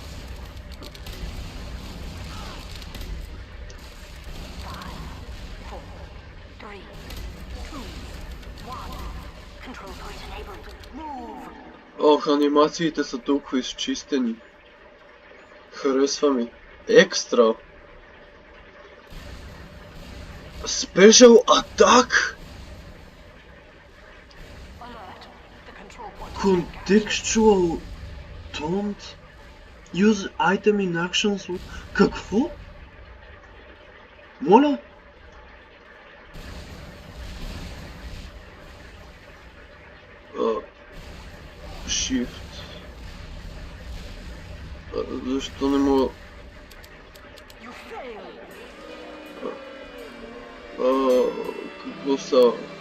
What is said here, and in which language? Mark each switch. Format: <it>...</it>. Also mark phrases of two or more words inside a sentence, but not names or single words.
<bg>Ох, анимациите са толкова изчистени. Харесва ми. Екстра.</bg> <en>Special Attack? Contextual Taunt? Use item in actions...</en> <bg>Какво? Моля? Shift. Защо не мога... Какво са?</bg>